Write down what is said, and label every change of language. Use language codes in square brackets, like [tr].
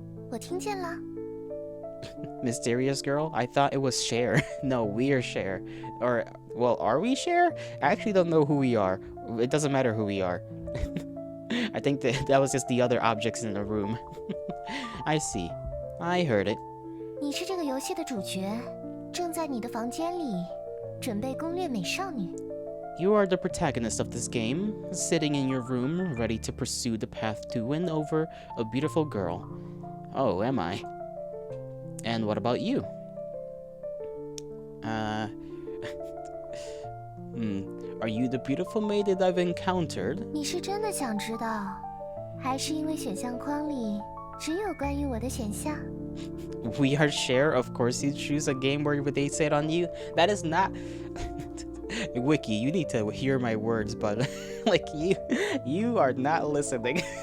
[zh] 我听见了。 [en] Mysterious girl? I thought it was Cher. No, we are Cher. Or, well, are we Cher? I actually don't know who we are. It doesn't matter who we are. I think that was just the other objects in the room. I see. I heard it. [zh] 你是这个游戏的主角，正在你的房间里，准备攻略美少女。 [en] You are the protagonist of this game, sitting in your room, ready to pursue the path to win over a beautiful girl. Oh, am I? And what about you? Are you the beautiful maid that I've encountered? [zh] 你是真的想知道，还是因为选项框里只有关于我的选项？ [en] We are Cher, of course you choose a game where they say it on you. That is not... Wiki, you need to hear my words, but like you are not listening.